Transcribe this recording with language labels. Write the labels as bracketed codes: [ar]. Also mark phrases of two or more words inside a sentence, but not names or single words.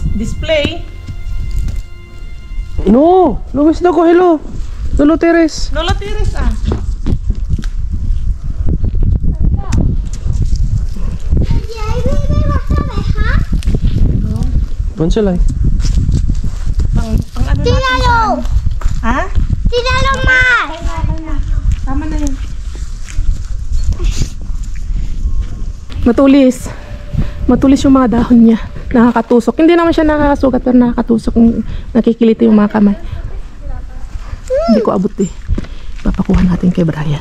[en] Display. [es] No, Luis no, cógelo. No lo tires. No lo tires ah. ¿Y ahí me vas a dejar? Pónsela ahí. [tl] Pang ano [es] ¡Tíralo! Ha? ¡Tíralo más! [tl] Tama na yan. Matulis. Matulis yung mga dahon niya. Nakakatusok. Hindi naman siya nakakasugat pero nakakatusok. Nakikiliti yung mga kamay. Hindi ko abot eh. Papakuha natin kay Brian.